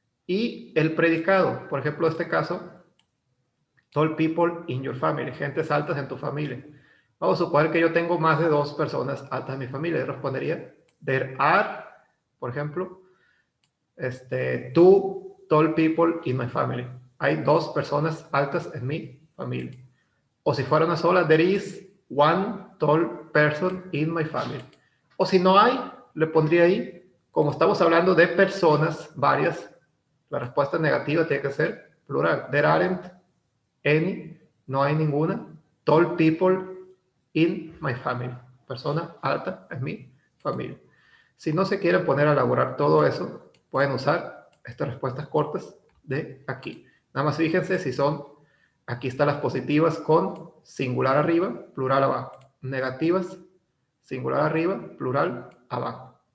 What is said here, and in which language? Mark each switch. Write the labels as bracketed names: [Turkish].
[Spanish] Y el predicado, por ejemplo, en este caso, [English] tall people in your family, [Spanish] gentes altas en tu familia. Vamos a suponer que yo tengo más de 2 personas altas en mi familia. Yo respondería, [English] there are, [Spanish] por ejemplo, [English] 2 tall people in my family. [Spanish] Hay 2 personas altas en mi familia. O si fuera una sola, [English] there is 1 tall person in my family. [Spanish] O si no hay, le pondría ahí, como estamos hablando de personas varias, la respuesta negativa tiene que ser plural. [English] There aren't any, [Spanish] no hay ninguna, [English] tall people in my family. [Spanish] Persona alta en mi familia. Si no se quieren poner a elaborar todo eso, pueden usar estas respuestas cortas de aquí. Nada más fíjense si son, aquí están las positivas con singular arriba, plural abajo. Negativas, singular arriba, plural abajo.